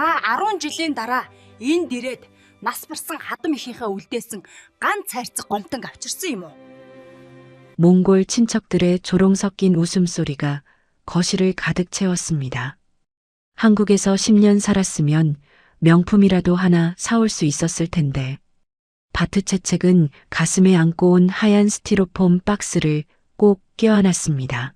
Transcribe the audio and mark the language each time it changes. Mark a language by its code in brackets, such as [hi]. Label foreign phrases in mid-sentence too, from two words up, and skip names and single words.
[mn] 10 жилийн дараа энд ирээд нас барсан хадам ихийнхээ үлдээсэн ганц хайрцаг гомтонг авчирсан юм уу? [ko] 몽골 친척들의 조롱 섞인 웃음소리가 거실을 가득 채웠습니다. 한국에서 10년 살았으면 명품이라도 하나 사올 수 있었을 텐데. 바트채책은 가슴에 안고 온 하얀 스티로폼 박스를 꼭 껴안았습니다.